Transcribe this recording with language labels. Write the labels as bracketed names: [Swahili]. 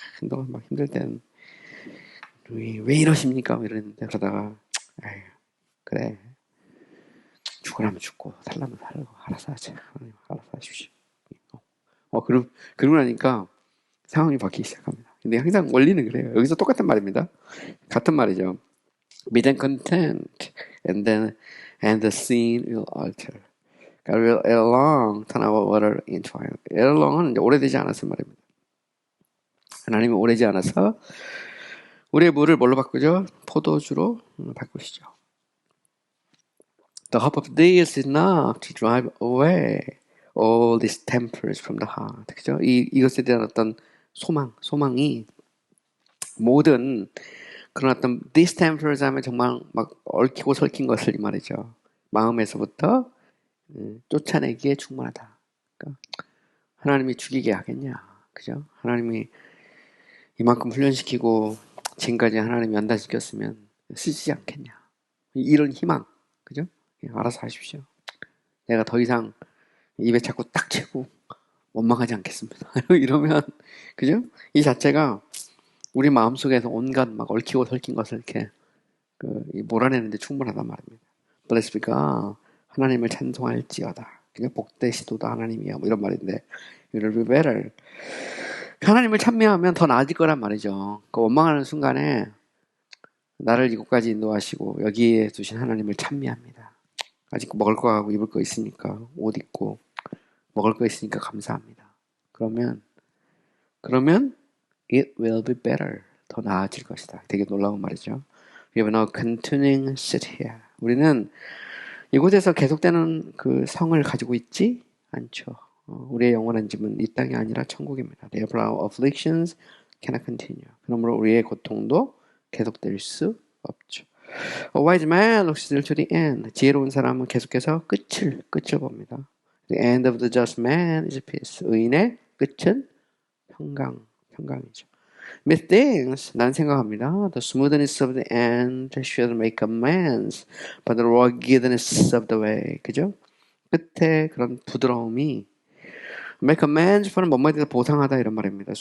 [Korean] 한동안 막 힘들 때는 왜 이러십니까? 이랬는데 그러다가 그래 죽으라면 죽고 살라면 살고 알아서 하자. 하나님 알아서 하십시오. 그러고 나니까 상황이 바뀌기 시작합니다. 근데 항상 원리는 그래요. 여기서 똑같은 말입니다. 같은 말이죠. [English] Be then content, and the scene will alter. God will ere long turn our water into wine. ere long [Korean] 은 이제 오래되지 않았을 말입니다. 하나님이 오래지 않아서 우리의 물을 뭘로 바꾸죠? 포도주로 바꾸시죠. [English] The hope of this is enough to drive away all these tempers from the heart. [Korean] 그죠? 이것에 대한 어떤 소망이 모든 그런 어떤 [English] these tempers [Korean] 하면 정말 막 얽히고 설킨 것을 이 말이죠. 마음에서부터 쫓아내기에 충분하다. 그러니까 하나님이 죽이게 하겠냐. 그죠? 하나님이 이만큼 훈련시키고 지금까지 하나님이 연단시켰으면 쓰지 않겠냐. 이런 희망. 그죠? 알아서 하십시오. 내가 더 이상 입에 자꾸 딱 채고 원망하지 않겠습니다. 이러면, 그죠? 이 자체가 우리 마음속에서 온갖 막 얽히고 설킨 것을 이렇게 몰아내는데 충분하단 말입니다. [English] Blessed be God. [Korean] 하나님을 찬송할지어다. 그냥 복되시도다 하나님이야. 뭐 이런 말인데, [English] it will be better. [Korean] 하나님을 찬미하면 더 나아질 거란 말이죠. 그 원망하는 순간에 나를 이곳까지 인도하시고 여기에 두신 하나님을 찬미합니다. 아직 먹을 거 하고 입을 거 있으니까 옷 입고 먹을 거 있으니까 감사합니다. 그러면 [English] it will be better. [Korean] 더 나아질 것이다. 되게 놀라운 말이죠. [English] We have no continuing sit here. [Korean] 우리는 이곳에서 계속되는 그 성을 가지고 있지 않죠. 우리의 영원한 집은 이 땅이 아니라 천국입니다. [English] Therefore our afflictions cannot continue. [Korean] 그러므로 우리의 고통도 계속될 수 없죠. [English] A wise man looks still to the end. [Korean] 지혜로운 사람은 계속해서 끝을 봅니다. [English] The end of the just man is peace. [Korean] 의인의 끝은 평강이죠. [English] Methinks, [Korean] 난 생각합니다. [English] The smoothness of the end should make amends, but the ruggedness of the way. [Korean] 그죠? 끝에 그런 부드러움이 [English] make amends for [Korean] 는 뭔 말이든 보상하다 이런 말입니다.